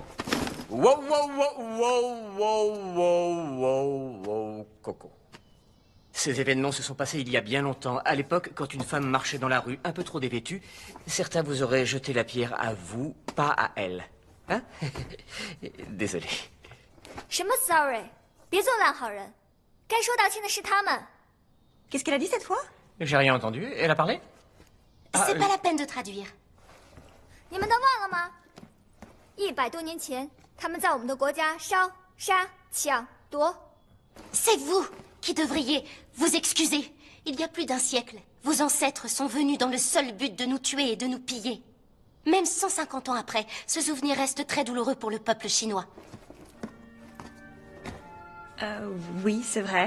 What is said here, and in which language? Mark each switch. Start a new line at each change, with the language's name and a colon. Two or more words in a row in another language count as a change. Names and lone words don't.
French: Wow, wow, wow, wow, wow, wow, wow, wow, Coco. Ces événements se sont passés il y a bien longtemps. À l'époque, quand une femme marchait dans la rue, un peu trop dévêtue, certains vous auraient jeté la pierre à vous, pas à elle. Hein? Désolé.
Chinese: 什么 sorry？别做烂好人，该说道歉的是他们。
French: Qu'est-ce qu'elle a dit cette fois? J'ai rien entendu. Elle a parlé? C'est pas la peine de traduire.
Chinese: 你们都忘了吗？100多年前，他们在我们的国家烧、杀、抢、夺。
French: C'est vous qui devriez vous excuser. Il y a plus d'un siècle, vos ancêtres sont venus dans le seul but de nous tuer et de nous piller. Même 150 ans après, ce souvenir reste très douloureux pour le peuple chinois. Oui, c'est vrai.